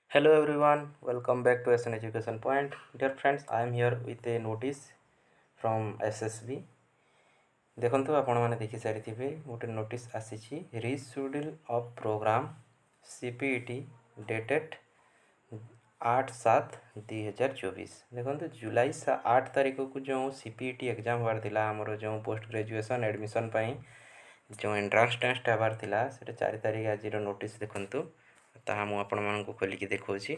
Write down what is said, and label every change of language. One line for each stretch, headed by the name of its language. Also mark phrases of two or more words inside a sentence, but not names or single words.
English: Hello everyone, welcome back to SN Education Point. Dear friends, I am here with a notice from SSB.
Odia: ଦେଖନ୍ତୁ ଆପଣମାନେ ଦେଖିସାରିଥିବେ ଗୋଟେ ନୋଟିସ୍ ଆସିଛି
English: reschedule of programme
Odia: CPET ଡେଟେଡ୍ 8/7/2024। ଦେଖନ୍ତୁ ଜୁଲାଇ 8 ତାରିଖକୁ ଯେଉଁ CPET ଏକ୍ଜାମ୍ ହେବାର ଥିଲା ଆମର ଯେଉଁ
English: post graduation admission
Odia: ପାଇଁ ଯେଉଁ
English: entrance test
Odia: ହେବାର ଥିଲା ସେଇଟା 4 ତାରିଖ ଆଜିର ନୋଟିସ୍ ଦେଖନ୍ତୁ ତାହା ମୁଁ ଆପଣମାନଙ୍କୁ ଖୋଲିକି ଦେଖାଉଛି।